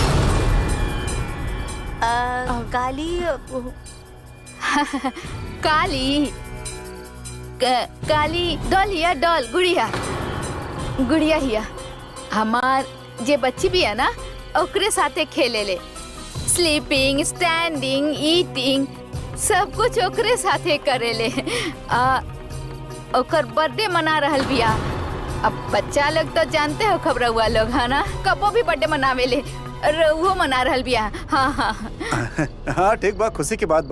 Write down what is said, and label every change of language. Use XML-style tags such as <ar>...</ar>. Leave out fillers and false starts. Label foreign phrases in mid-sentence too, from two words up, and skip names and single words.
<bho>काली काली काली डॉल हिया, डॉल गुड़िया गुड़िया हिया। हमार जे बच्ची भी है ना ओकरे साथे खेले ले,</bho> <en>sleeping, standing, eating</en> <bho>सब कुछ ओकरे साथे करे ले। ओकर बर्थडे मना रहल बिया। अब बच्चा लोग तो जानते हो खबर हुआ लोग है ना, कबो भी बर्थडे मनावे ले, रउहो मना रहल बिया। हाँ हाँ हाँ ठीक बा, खुशी की बात बा।</bho>